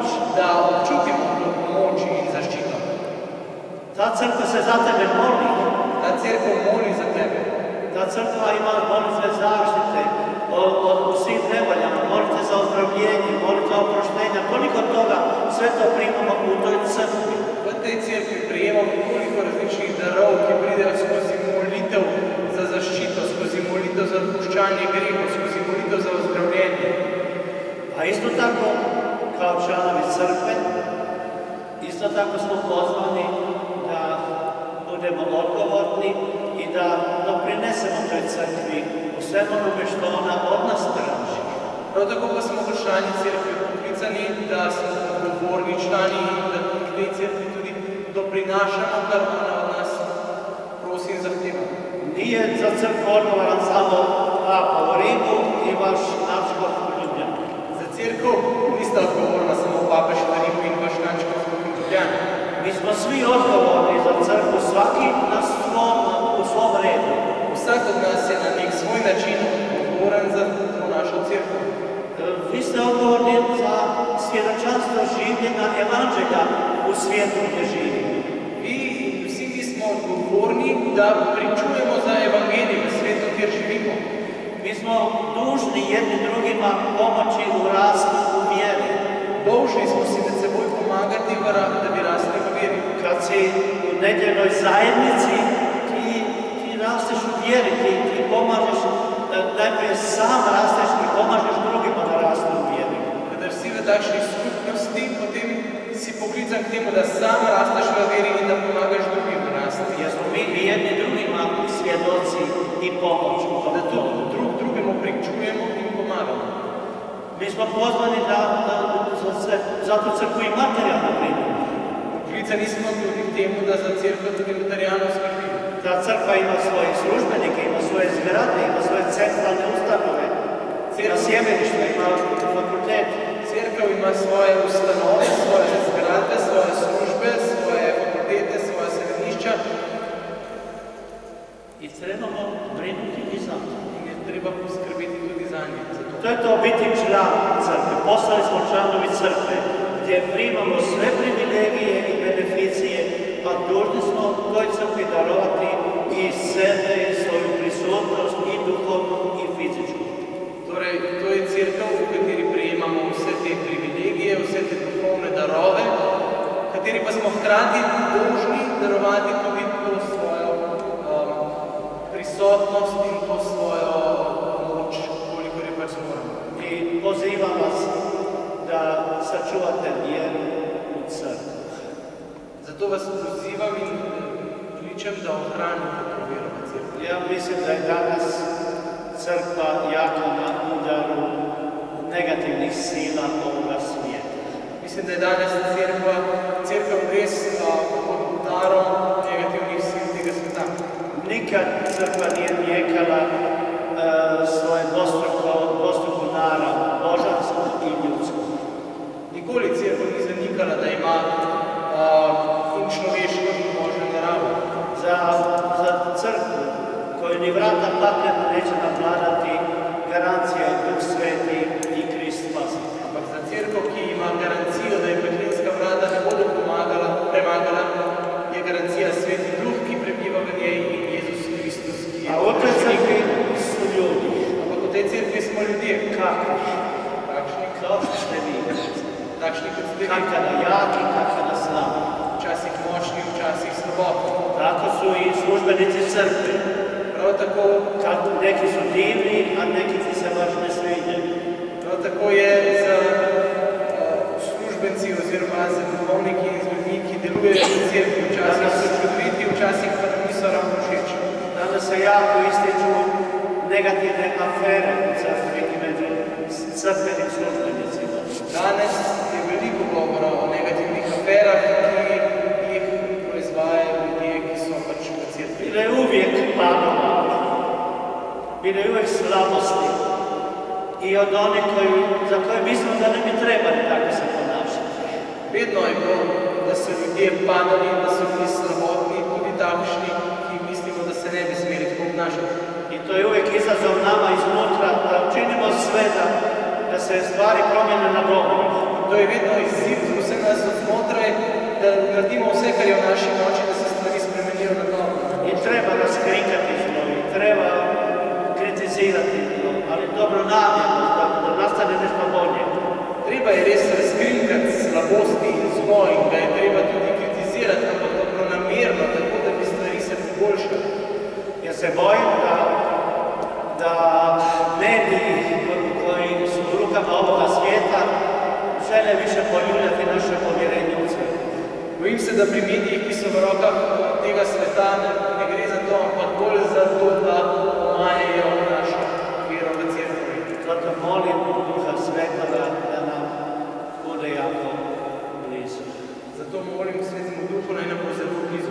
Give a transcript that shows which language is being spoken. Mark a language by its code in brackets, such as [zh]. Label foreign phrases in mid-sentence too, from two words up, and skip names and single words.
[sl] da občutimo to pomoč in zaščito. [hr] Ta crkva se za tebe moli. [sl] Ta cerkev moli za tebe. [hr] Ta crkva ima molitve zaštite od svih nevoljama, molitve za ozdravljenje, molitve oproštenja. Koliko toga sve to primamo u toj crkvi. [sl] V tej cerkvi prijemamo koliko različnih darov, ki pridejo skozi molitev za zaščito, skozi molitev za odpuščanje grehov, skozi molitev za ozdravljenje. [hr] A isto tako, kao članovi crkve, isto tako smo pozvani da budemo odgovorni i da doprinesemo toj crkvi u svemu onome što ona od nas traži. [sl] Prav tako pa smo kot člani cerkve poklicani, da smo odgovorni člani in da k tej cerkvi tudi doprinašamo, kar ona od nas prosi in zahteva. [hr] Nije za crkvu odgovoran samo Papa u Rimu i vaš nadškof u Ljubljani. [sl] Za cerkev nista odgovorna samo papež v Rimu in vaš nadškof v Ljubljani. [hr] Mi smo svi odgovorni za crkvu, svaki u svom redu. [sl] Vsak od nas je na nek svoj način odgovoren za to našo cerkev. [hr] Vi ste odgovorni za svjedočanstvo življenja evanđelja u svijetu gdje živimo. [sl] Vsi mi smo odgovorni da pričujemo za evangelij v svetu, kjer živimo. [hr] Mi smo dužni jedni drugima pomoći u rastu u vjeri. [sl] Dolžni smo si med seboj pomagati, da bi rasli v veri. [hr] Kad si u nedjeljnoj zajednici, ti rasteš u vjeri, ti pomažeš, najprije sam rasteš i pomažeš drugima da rastu u vjeri. [sl] Kada si v takšni skupnosti, potem si poklican k temu, da sam rasteš v veri in da pomagaš drugim rasti. [hr] Jer smo mi jedni drugima svjedoci i pomoć. [sl] Da tudi drugemu pričujemo in pomagamo. [hr] Mi smo pozvani da za tu crkvu i materijalno brinemo. [sl] Poklicani smo tudi k temu, da za cerkev tudi materijalno skrbimo. [hr] Ta crkva ima svoje službenike, ima svoje zgrade, ima svoje centralne ustanove, ima sjemeništvo, ima fakultet. [sl] Cerkev ima svoje ustanove, svoje zgradbe, svoje službe, svoje fakultete, svoje semenišča. [hr] I trebamo brinuti i za to. [sl] In je treba poskrbeti tudi za nje. [hr] To je to biti član crkve. Postali smo članovi crkve, gdje primamo sve privilegije i beneficije, a dužni smo toj crkvi darovati i sebe, i svoju prisutnost, i duhovnu, i fizičku. [sl] Torej, to je cerkev, v kateri prejemamo vse te privilegije, vse te duhovne darove, v kateri pa smo hkrati dolžni darovati tudi to svojo prisotnost in to svojo moč, kolikor je pač moramo. [hr] I pozivam vas da sačuvate vjeru u crkvu. [sl] Zato vas pozivam in kličem, da ohranite to vero v cerkvi. [hr] Ja mislim da je danas crkva jako na udaru negativnih sila ovoga svijeta. [sl] Mislim, da je danes cerkev res pod udarom negativnih sil tega sveta. [hr] Nikad crkva nije nijekala svoje dvostruku narav, božansku i ljudsku. [sl] Nikoli cerkev ni zanikala, da ima in človeško in božjo naravo. [hr] Za crkvu koju ni vrata paklena neće navladati, garancija je Duh Sveti i Krist Spasitelj. [sl] Ampak za cerkev, ki ima garancijo, da je peklenska vrata ne bodo premagala, je garancija Sveti Duh, ki prebiva v njej, in Jezus Kristus, ki je [hr] A u toj crkvi su ljudi. [sl] Ampak v tej cerkvi smo ljudje. [hr] Kakvi? [sl] Takšni, [hr] Kao što ste vi. [sl] takšni kot ste vi. [hr] Kakada jaki, kakada slabi. [sl] Včasih močni, včasih slabotni. [hr] Tako su i službenici crkve. [sl] Prav tako, [hr] Neki su divni, a neki ti se baš ne sviđaju. [sl] prav tako je za službenci oziroma za duhovniki in z ljudmi, ki delujejo v cerkvi. Včasih so čudoviti, včasih pa nam niso ravno všeč. [hr] Danas se jako ističu negativne afere u crkvi i među crkvenim službenicima. [sl] Danes je veliko govora o negativnih aferah, ki jih proizvajajo ljudje, ki so pač v cerkvi. [hr] Bilo je uvijek padova, bilo je uvijek slabosti i od onih za koje mislimo da ne bi trebali tako se ponašati. [sl] Vedno je bilo, da so ljudje padali, da so bili slabotni, tudi obnašati. [hr] I to je uvijek izazov nama iznutra, da učinimo sve da se stvari promjene na dobro. [sl] To je vedno izziv za vse nas odznotraj, da naredimo vse, kar je v naši moči, da se stvari spremenijo na dobro. [hr] I treba razkrinkati zlo, i treba kritizirati zlo, ali dobro namjerno, da nastane nešto bolje. [sl] Treba je res razkrinkati slabosti in zlo in ga je treba tudi kritizirati, ampak dobronamerno, tako da bi stvari se poboljšale. [hr] Ja se bojim da mediji koji su u rukama ovoga svijeta žele više poljuljati naše povjerenje u crkvu. [sl] Bojim se, da pri medijih, ki so v rokah tega sveta, ne gre za to, ampak bolj za to, da omajejo našo vero v cerkvi. [hr] Zato molim Duha Svetoga da nam bude jako blizu. [sl] Zato molim Svetemu Duhu, naj nam bo zelo blizu.